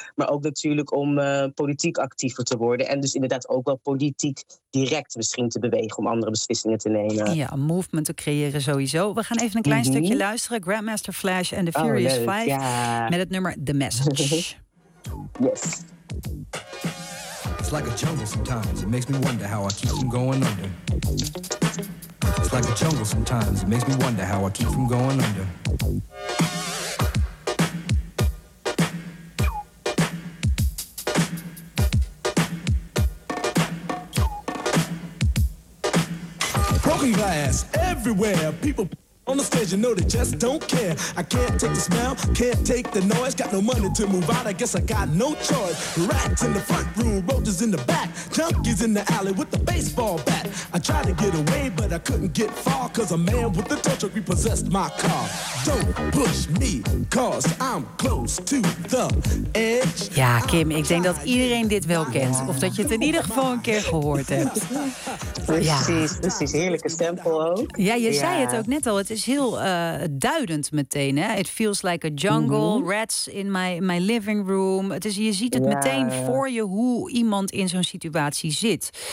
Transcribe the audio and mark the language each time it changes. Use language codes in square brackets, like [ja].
[nl] Maar ook natuurlijk om politiek actiever te worden. En dus inderdaad ook wel politiek direct misschien te bewegen om andere beslissingen te nemen. Ja, een movement te creëren sowieso. We gaan even een klein stukje luisteren. Grandmaster Flash en The Furious Five. Ja. Met het nummer The Message. [en] Yes. It's like a jungle sometimes, it makes me wonder how I keep from going under. It's like a jungle sometimes, it makes me wonder how I keep from going under. Broken glass everywhere, people on the stage, you know they just don't care. I can't take the smell, can't take the noise. Got no money to move out, I guess I got no choice. Rats in the front room, roaches in the back. Junkies in the alley with the baseball bat. I tried to get away, but I couldn't get far. Cause a man with a tow truck repossessed my car. Don't push me, cause I'm close to the edge. [nl] Ja, Kim, ik denk dat iedereen dit wel kent. Of dat je het in ieder geval een keer gehoord hebt. Precies, heerlijke stempel ook. Ja, je zei het ook net al. Het is heel duidend meteen. [en] Hè? It feels like a jungle. Mm-hmm. Rats in my living room. [nl] Het is, je ziet het meteen voor je hoe iemand in zo'n situatie zit.